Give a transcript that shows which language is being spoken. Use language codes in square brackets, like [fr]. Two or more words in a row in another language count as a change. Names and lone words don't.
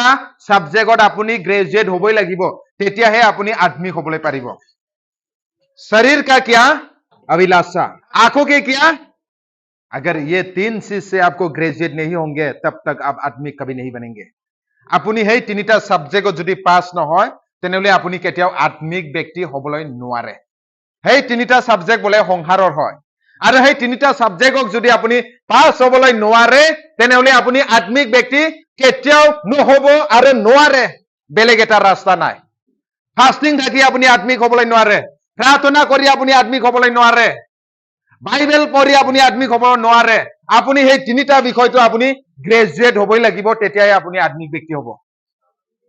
[as] সাবজেক্টত আপুনি গ্ৰেজুৱেট হ'বই লাগিব তেতিয়াহে আপুনি আত্মিক হ'বলৈ পাৰিব [hi] शरीर का क्या अभिलाषा आंखों के क्या अगर ये 3 चीज से आपको ग्रेजुएट नहीं होंगे तब तक आप आत्मिक कभी नहीं बनेंगे [as] আপুনি সেই তিনিটা সাবজেক্টত যদি পাস নহয় তেনেহলে আপুনি কেতিয়াও আত্মিক ব্যক্তি হ'বলৈ নোৱাৰে সেই তিনিটা সাবজেক্ট বলে সংহাৰৰ হয় আৰু সেই তিনিটা সাবজেক্টক যদি আপুনি পাস হ'বলৈ নোৱাৰে তেনেহলে আপুনি আত্মিক ব্যক্তি কেতিয়াও নহব আৰু নোৱাৰে বেলেগ এটা ৰাস্তা নাই ফাস্টিং থাকি আপুনি আত্মিক হ'বলৈ নোৱাৰে प्रार्थना কৰি আপুনি আত্মিক হ'বলৈ নোৱাৰে বাইবেল পঢ়ি আপুনি আত্মিক হ'ব নোৱাৰে আপুনি সেই তিনিটা বিষয়টো আপুনি গ্ৰেজুৱেট হ'বই লাগিব তেতিয়াই আপুনি আত্মিক ব্যক্তি হ'ব